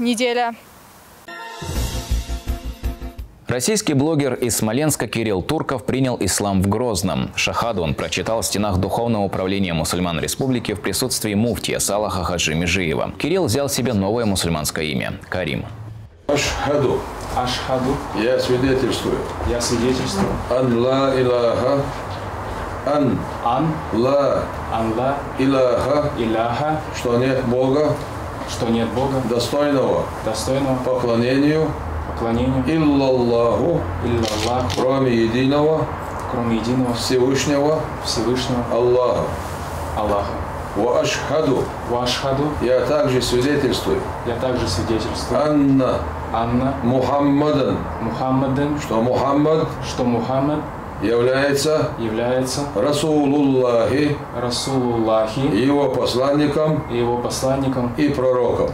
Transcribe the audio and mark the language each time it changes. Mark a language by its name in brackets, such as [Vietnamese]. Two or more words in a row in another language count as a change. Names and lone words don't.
[Russian] Неделя. Российский блогер из Смоленска Кирилл Турков принял ислам в Грозном. Шахаду он прочитал в стенах Духовного управления мусульман республики в присутствии муфтия Салаха Хаджи Межиева. Кирилл взял себе новое мусульманское имя – Карим. [Arabic] أشهد. أشهد. [Russian] Я свидетельствую. Я свидетельствую. [Arabic] أن لا إله. أن لا إله. [Russian] Что нет Бога. Что нет Бога. Достойного поклонению. Иллаллаху, кроме единого Всевышнего Аллаха. [Arabic] وأشهد, [Russian] я также свидетельствую. [Arabic] أن محمدا, [Russian] что Мухаммад является Расулуллахи, его посланником и пророком.